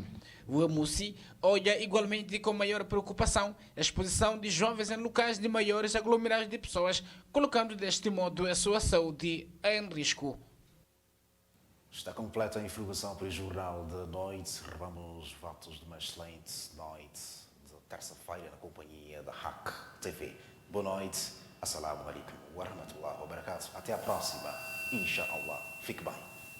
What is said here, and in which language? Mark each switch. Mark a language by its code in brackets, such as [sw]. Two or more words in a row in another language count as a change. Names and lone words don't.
[pt] O AMUSI olha igualmente com maior preocupação a exposição de jovens em locais de maiores aglomerados de pessoas, colocando deste modo a sua saúde em risco. Está completa a informação para o Jornal de Noite. Revelamos votos de uma excelente noite de terça-feira na companhia da HAC TV. Boa noite. [ar] السلام عليكم ورحمة الله وبركاته. [pt] Até a próxima. Inshallah. Fique bem.